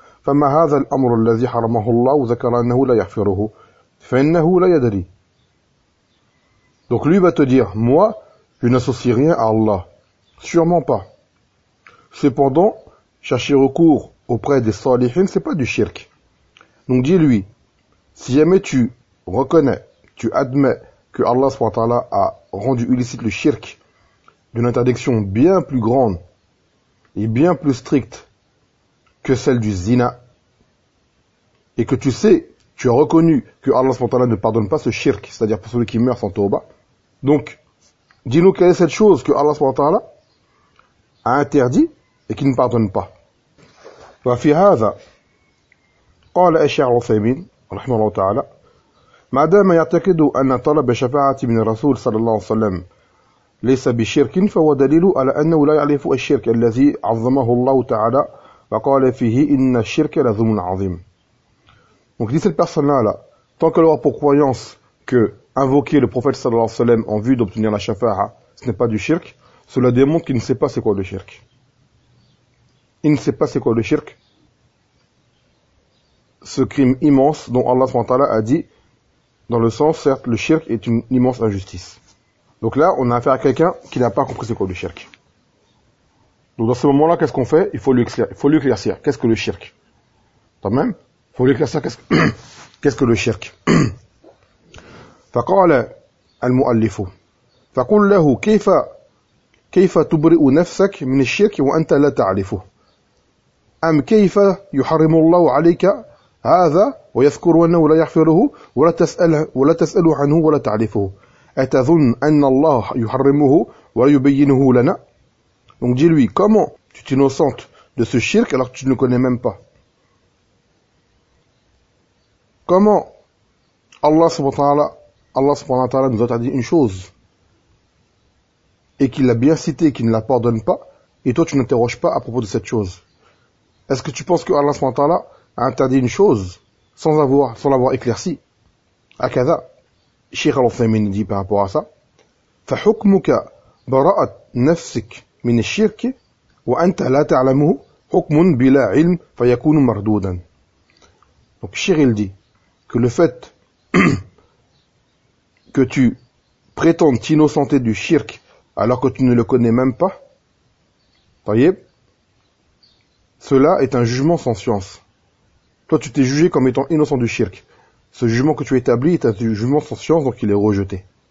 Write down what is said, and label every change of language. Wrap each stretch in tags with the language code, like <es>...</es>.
<ar>فما هذا الأمر الذي حرمه الله وذكر أنه لا يحفره فإنه لا يدري.</ar> <fr>Donc lui va te dire, moi, je n'associe rien à Allah. Sûrement pas. Cependant, chercher recours auprès des salihin, c'est pas du shirk. Donc dis-lui, si jamais tu reconnais, tu admets que Allah subhanahu wa ta'ala a rendu illicite le shirk d'une interdiction bien plus grande et bien plus stricte que celle du zina, et que tu sais, tu as reconnu que Allah subhanahu wa ta'ala ne pardonne pas ce shirk, c'est-à-dire pour celui qui meurt sans tawbah. Donc, dis-nous quelle est cette chose que Allah subhanahu wa ta'ala a interdit et qui ne pardonne pas.</fr> <ar>Wa fi hadha qala Cheikh Al-Uthaymin rahimahullah ta'ala ما دام يعتقد أن طلب شفاعة من الرسول صلى الله عليه وسلم ليس بشرك فهو دليل على أنه لا يعرف الشرك الذي عظمه الله تعالى وقال فيه إن الشرك لظلم عظيم.</ar> <fr>Donc dit cette personne là, tant qu'elle aura pour croyance que invoquer le prophète صلى الله عليه وسلم en vue d'obtenir la shafa'a, ce n'est pas du shirk, cela démontre qu'il ne sait pas c'est quoi le shirk. Il ne sait pas c'est quoi le shirk. Ce crime immense dont Allah subhanahu wa ta'ala a dit, dans le sens, certes, le shirk est une immense injustice. Donc là, on a affaire à quelqu'un qui n'a pas compris c'est quoi le shirk. Donc dans ce moment-là, qu'est-ce qu'on fait? Il faut lui éclaircir. Qu'est-ce que le shirk? T'as même? Il faut lui éclaircir qu'est-ce que le shirk.</fr> <ar>فَقَالَ الْمُؤَلِّفُ فَقُلْ لَهُ كَيْفَ تُبْرِئُ نَفْسَكَ مِنِ الشِّرْكِ وَأَنْتَ لَا تَعْلِفُ أَمْ كَيْفَ يُحَرِّمُ اللَّهُ عَلَيْكَ هذا ويذكر أنه لا يغفره ولا تسأل عنه ولا تعرفه أتظن أن الله يحرمه ويبينه لنا.</ar> <fr>Donc dis-lui, comment tu t'innocentes de ce shirk alors que tu ne le connais même pas? Comment Allah subhanahu wa ta'ala nous a interdit une chose et qu'il l'a bien cité, qu'il ne la pardonne pas, et toi tu n'interroges pas à propos de cette chose? Est-ce que tu penses que Allah subhanahu wa ta'ala a interdit une chose sans l'avoir éclairci?</fr> <ar>Akaza,</ar> <fr>Cheikh Al-Uthaymin dit par rapport à ça,</fr> <ar>فَحُكْمُكَ بَرَأَتْ نَفْسِكْ مِنِ الشِّرْكِ وَأَنْتَ لَا تَعْلَمُهُ حُكْمٌ بِلَا عِلْمٍ فَيَكُونُ مَرْدُودًا.</ar> <fr>Donc Cheikh il dit que le fait que tu prétendes t'innocenter du shirk alors que tu ne le connais même pas, voyez, cela est un jugement sans science. Toi, tu t'es jugé comme étant innocent du shirk. Ce jugement que tu établis est un jugement sans science, donc il est rejeté.</fr>